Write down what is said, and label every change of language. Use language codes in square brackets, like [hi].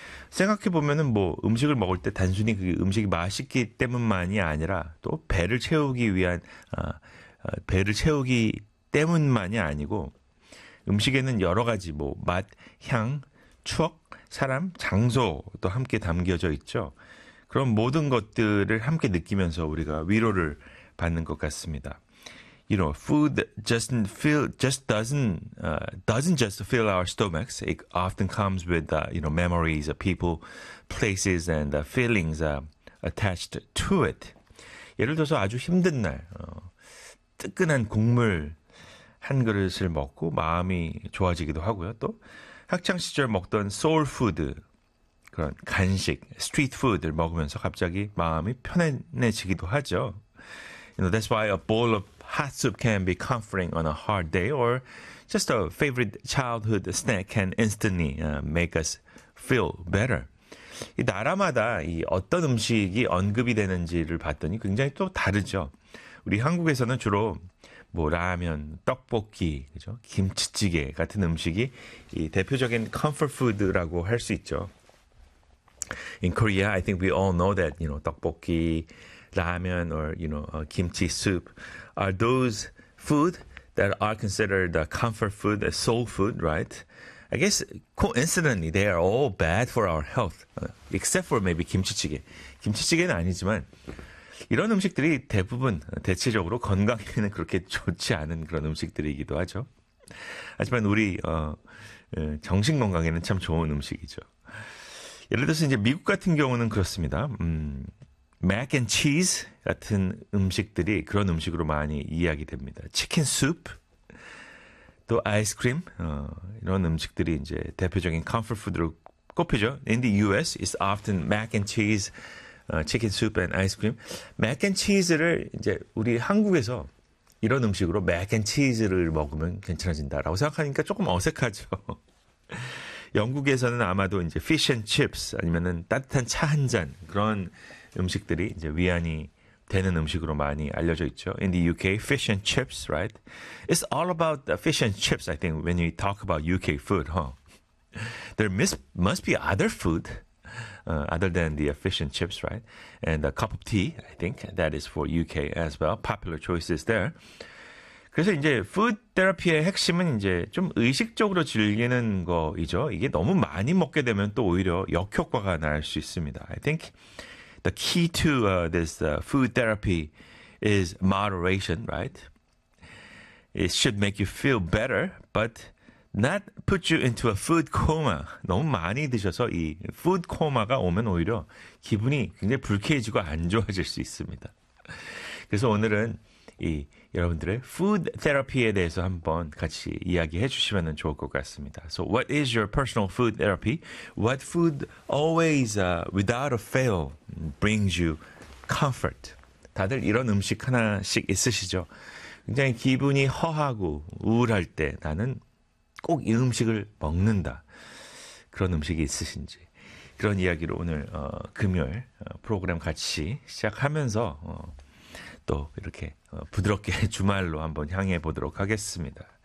[ko] 생각해 보면은 뭐 음식을 먹을 때 단순히 그 음식이 맛있기 때문만이 아니라 또 배를 채우기 위한 배를 채우기 때문만이 아니고 음식에는 여러 가지 뭐 맛, 향, 추억, 사람, 장소도 함께 담겨져 있죠. 그런 모든 것들을 함께 느끼면서 우리가 위로를 받는 것 같습니다. [en] You know, food doesn't just fill our stomachs. It often comes with you know, memories of people, places and feelings attached to it. [ko] 예를 들어서 아주 힘든 날 뜨끈한 국물 한 그릇을 먹고 마음이 좋아지기도 하고요. 또 학창 시절 먹던 soul food 그런 간식, street food를 먹으면서 갑자기 마음이 편안해지기도 하죠. [en] You know, that's why a bowl of hot soup can be comforting on a hard day, or just a favorite childhood snack can instantly make us feel better. [ko] 이 나라마다 이 어떤 음식이 언급이 되는지를 봤더니 굉장히 또 다르죠. 우리 한국에서는 주로 뭐 라면, 떡볶이, 그죠? 김치찌개 같은 음식이 이 대표적인 comfort food라고 할 수 있죠. [en] In Korea, I think we all know that, you know, 떡볶이, 라면, or, you know, kimchi soup are those food that are considered comfort food, soul food, right? I guess, coincidentally, they are all bad for our health, except for maybe 김치찌개. [ko] 김치찌개는 아니지만, 이런 음식들이 대부분 대체적으로 건강에는 그렇게 좋지 않은 그런 음식들이기도 하죠. 하지만 우리 정신 건강에는 참 좋은 음식이죠. 예를 들어서 이제 미국 같은 경우는 그렇습니다. 맥앤 치즈 같은 음식들이 그런 음식으로 많이 이야기됩니다. 치킨 수프, 또 아이스크림 이런 음식들이 이제 대표적인 컴포트푸드로 꼽히죠. [en] In the U.S. is often mac and cheese, chicken soup and ice cream. [ko] Mac and cheese를 이제 우리 한국에서 이런 음식으로 mac and cheese를 먹으면 괜찮아진다라고 생각하니까 조금 어색하죠. 영국에서는 아마도 이제 fish and chips 아니면은 따뜻한 차한잔 그런 음식들이 이제 위안이 되는 음식으로 많이 알려져 있죠. [en] In the UK, fish and chips, right? It's all about the fish and chips, I think, when you talk about UK food, huh? There must be other food other than the fish and chips, right? And a cup of tea, I think, that is for UK as well. Popular choices there. [ko] 그래서 이제 food 테라피의 핵심은 이제 좀 의식적으로 즐기는 거이죠. 이게 너무 많이 먹게 되면 또 오히려 역효과가 날수 있습니다. [en] I think the key to this food therapy is moderation, right? It should make you feel better, but not put you into a food coma. [ko] 너무 많이 드셔서 이 food coma가 오면 오히려 기분이 굉장히 불쾌해지고 안 좋아질 수 있습니다. 그래서 오늘은 이 여러분들의 food therapy에 대해서 한번 같이 이야기해 주시면 좋을 것 같습니다. [en] So what is your personal food therapy? What food always, without a fail, brings you comfort? [ko] 다들 이런 음식 하나씩 있으시죠? 굉장히 기분이 허하고 우울할 때 나는 꼭이 음식을 먹는다. 그런 음식이 있으신지. 그런 이야기로 오늘 금요일 프로그램 같이 시작하면서 또 이렇게 부드럽게 주말로 한번 향해 보도록 하겠습니다.